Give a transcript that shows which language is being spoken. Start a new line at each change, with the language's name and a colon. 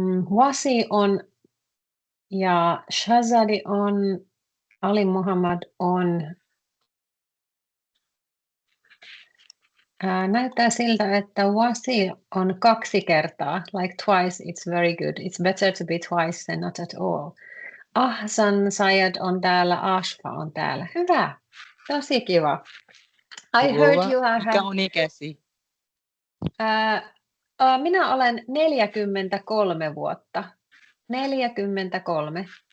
Finnish: Wasi on ja Shazadi on, Ali Muhammad on. Näyttää siltä, että Wasi on 2 kertaa,
English: like twice, it's very good. It's better to be twice than not at all.
Finnish: Ahsan Sayed on täällä, Ashfa on täällä, hyvä, tosi kiva.
English: I heard you are
Finnish: Mikä on ikäsi? Minä olen 43 vuotta. 43.